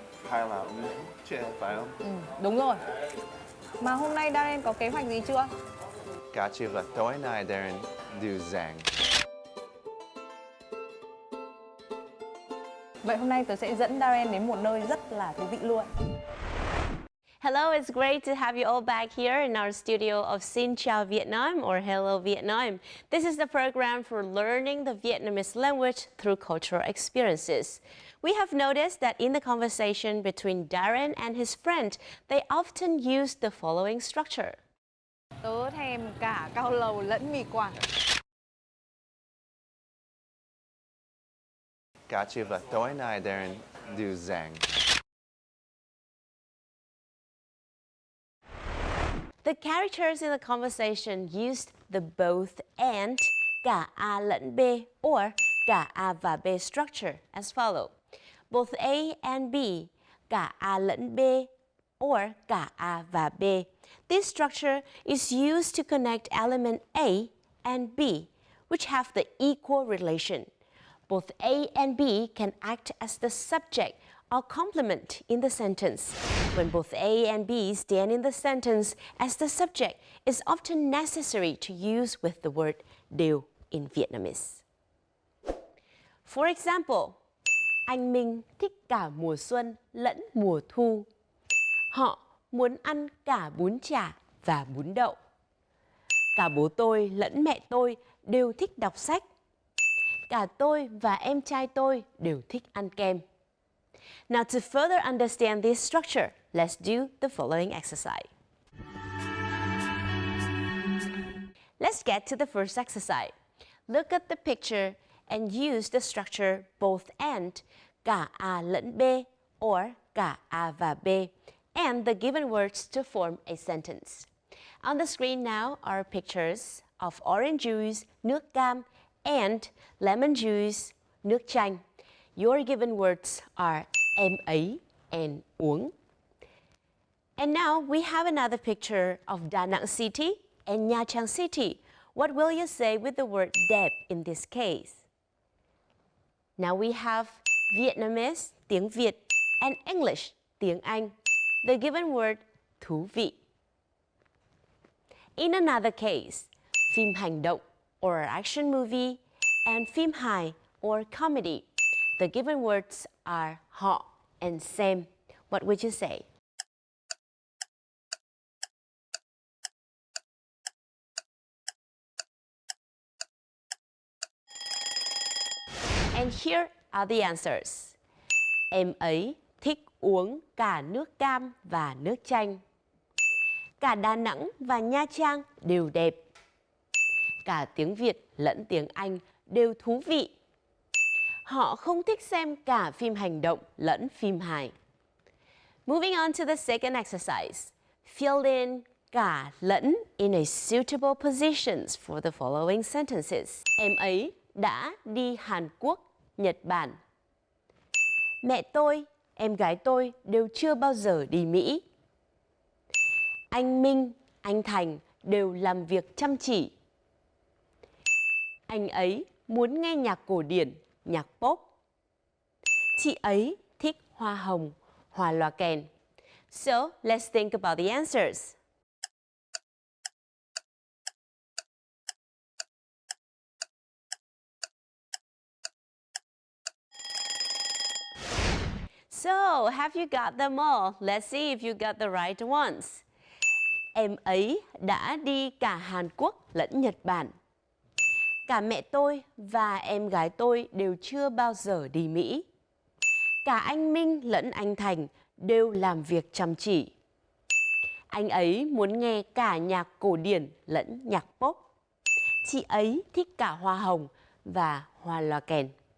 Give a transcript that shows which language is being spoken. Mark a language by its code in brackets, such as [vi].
[vi] Hay là ống hút tre, phải không? Đúng rồi. Mà hôm nay Darren có kế hoạch gì chưa? Cả chiều là tối nay Darren đi giảng. Vậy hôm nay tớ sẽ dẫn Darren đến một nơi rất là thú vị luôn. [en] Hello, it's great to have you all back here in our studio of Xin Chào Vietnam or Hello Vietnam. This is the program for learning the Vietnamese language through cultural experiences. We have noticed that in the conversation between Darren and his friend, they often use the following structure. [vi] Tớ thèm cả cao lầu lẫn mì Quảng. Cả chiều là tối nay Darren đi giảng. [en] The characters in the conversation used the both and, [vi] cả A lẫn B, [en] or [vi] cả A và B [en] structure as follow. Both A and B, [vi] cả A lẫn B, [en] or [vi] cả A và B. [en] This structure is used to connect element A and B, which have the equal relation. Both A and B can act as the subject or complement in the sentence. When both A and B stand in the sentence as the subject, it's often necessary to use with the word đều in Vietnamese. For example, [vi] Anh Minh thích cả mùa xuân lẫn mùa thu. Họ muốn ăn cả bún chả và bún đậu. Cả bố tôi lẫn mẹ tôi đều thích đọc sách. Cả tôi và em trai tôi đều thích ăn kem. [en] Now to further understand this structure, let's do the following exercise. Let's get to the first exercise. Look at the picture and use the structure both and, [vi] cả A lẫn B, [en] or [vi] cả A và B, [en] and the given words to form a sentence. On the screen now are pictures of orange juice, [vi] nước cam, [en] and lemon juice, [vi] nước chanh. [en] Your given words are [vi] em ấy [en] and uống. And now we have another picture of Da Nang City and Nha Trang City. What will you say with the word đẹp in this case? Now we have Vietnamese, [vi] tiếng Việt, [en] and English, [vi] tiếng Anh. [en] The given word, [vi] thú vị. [en] In another case, [vi] phim hành động, [en] or action movie, and [vi] phim hài, [en] or comedy. The given words are họ and xem. What would you say? And here are the answers. [vi] Em ấy thích uống cả nước cam và nước chanh. Cả Đà Nẵng và Nha Trang đều đẹp. Cả tiếng Việt lẫn tiếng Anh đều thú vị. Họ không thích xem cả phim hành động lẫn phim hài. [en] Moving on to the second exercise. Fill in [vi] cả lẫn [en] in a suitable positions for the following sentences. [vi] Em ấy đã đi Hàn Quốc, Nhật Bản. Mẹ tôi, em gái tôi đều chưa bao giờ đi Mỹ. Anh Minh, anh Thành đều làm việc chăm chỉ. Anh ấy muốn nghe nhạc cổ điển, nhạc pop. Chị ấy thích hoa hồng, hoa loa kèn. [en] So, let's think about the answers. So, have you got them all? Let's see if you got the right ones. [vi] Em ấy đã đi cả Hàn Quốc lẫn Nhật Bản. Cả mẹ tôi và em gái tôi đều chưa bao giờ đi Mỹ. Cả anh Minh lẫn anh Thành đều làm việc chăm chỉ. Anh ấy muốn nghe cả nhạc cổ điển lẫn nhạc pop. Chị ấy thích cả hoa hồng và hoa loa kèn.